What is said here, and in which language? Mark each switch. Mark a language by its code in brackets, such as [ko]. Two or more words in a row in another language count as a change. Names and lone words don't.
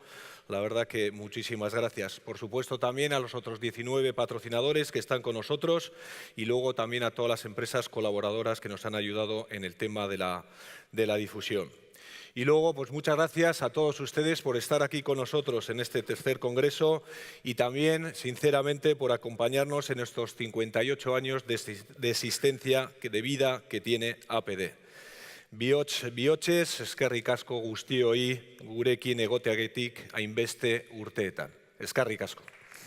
[es] La verdad que muchísimas gracias. Por supuesto también a los otros 19 patrocinadores que están con nosotros y luego también a todas las empresas colaboradoras que nos han ayudado en el tema de la difusión. Y luego, pues muchas gracias a todos ustedes por estar aquí con nosotros en este tercer congreso y también, sinceramente, por acompañarnos en estos 58 años de existencia, de vida que tiene APD. [eu] Bihotxez, eskerrik asko guztioi gurekin egoteagatik hainbeste urteetan. Eskerrik asko.